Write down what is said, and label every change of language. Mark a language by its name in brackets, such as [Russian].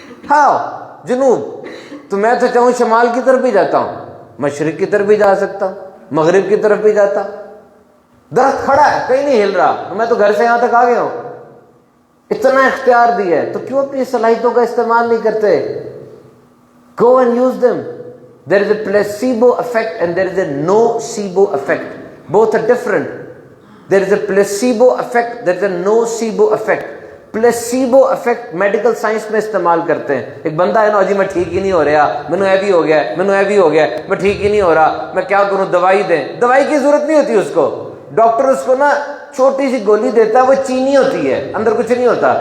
[Urdu] ہاں جنوب. تو میں تو چاہوں شمال کی طرف بھی جاتا ہوں، مشرق کی طرف بھی جا سکتا ہوں، مغرب کی طرف بھی جاتا. درخت کھڑا ہے، کہیں نہیں ہل رہا، میں تو گھر سے یہاں تک آ گیا ہوں. اتنا اختیار دیا ہے، تو کیوں اپنی صلاحیتوں کا استعمال نہیں کرتے؟ [English] Go and use them. There is a placebo effect and there is a nocebo effect. Both are different. There is a placebo effect, there is a nocebo effect. [Urdu] Placebo effect medical science میں استعمال کرتے ہیں. ایک بندہ ہے نا، جی میں ٹھیک ہی نہیں ہو رہا، [Punjabi] مینو ایوی ہو گیا، [Urdu] مینو ایوی ہو گیا، میں ٹھیک ہی نہیں ہو رہا، میں کیا کروں، دوائی دیں. دوائی کی ضرورت نہیں ہوتی اس کو. ڈاکٹر اس کو نا چھوٹی سی گولی دیتا ہے، وہ چینی ہوتی ہے، اندر کچھ نہیں ہوتا.